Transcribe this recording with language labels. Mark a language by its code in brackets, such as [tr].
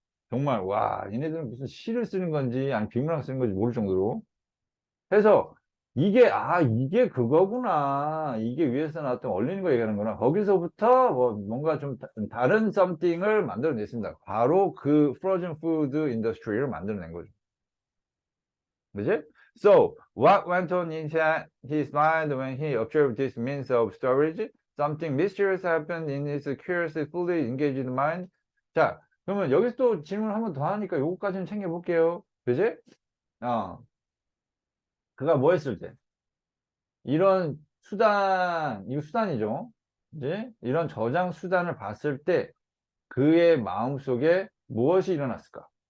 [ko] 정말, 와, 얘네들은 무슨 시를 쓰는 건지, 아니, 비문학 쓰는 건지 모를 정도로. 해서, 이게 그거구나. 이게 위에서 나왔던 얼리는 거 얘기하는구나. 거기서부터 뭔가 좀 다른 something을 만들어냈습니다. 바로 그 frozen food industry를 만들어낸 거죠. 그지? [en] So, what went on inside his mind when he observed this means of storage? Something mysterious happened in his curiously fully engaged mind. [ko] 자, 그러면 여기서 또 질문 한 번 더 하니까 요거까지는 챙겨볼게요. 그지? 그가 뭐 했을 때? 이런 이거 수단이죠. 이제 이런 저장 수단을 봤을 때 그의 마음속에 무엇이 일어났을까?